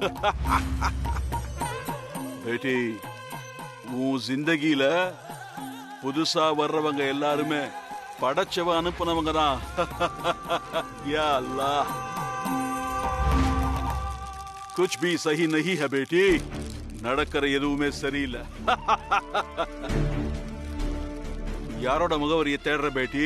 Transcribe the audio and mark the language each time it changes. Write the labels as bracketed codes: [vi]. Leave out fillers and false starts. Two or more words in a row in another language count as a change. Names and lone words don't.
[ta] बेटी உன் ஜிந்தகியில புதுசா வர்றவங்க எல்லாருமே படைச்சவ அனுப்புனவங்க தான். [ar] يا الله, [hi] कुछ भी सही नहीं है बेटी. [ta] நடக்கிற எதுவுமே சரியில்லை. யாரோட முகவரியை தேடுற பேட்டி?